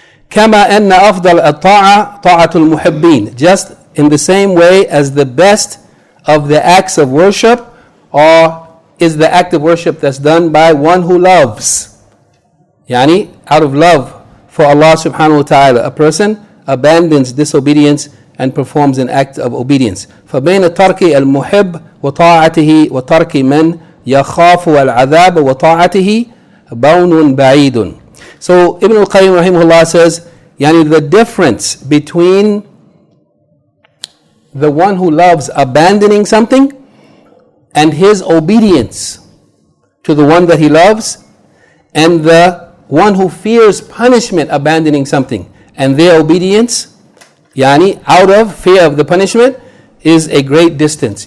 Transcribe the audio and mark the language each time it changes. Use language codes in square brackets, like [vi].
[ar] كما أن أفضل الطاعة طاعة المحبين, [en] just in the same way as the best of the acts of worship is the act of worship that's done by one who loves, yani out of love for Allah subhanahu wa ta'ala, a person abandons disobedience and performs an act of obedience. [ar] فبين ترك المحب وطاعته وترك من يخاف العذاب وطاعته بون بعيد. [en] So Ibn al-Qayyim rahimahullah says, yani the difference between the one who loves abandoning something and his obedience to the one that he loves, and the one who fears punishment abandoning something and their obedience, yani out of fear of the punishment, is a great distance.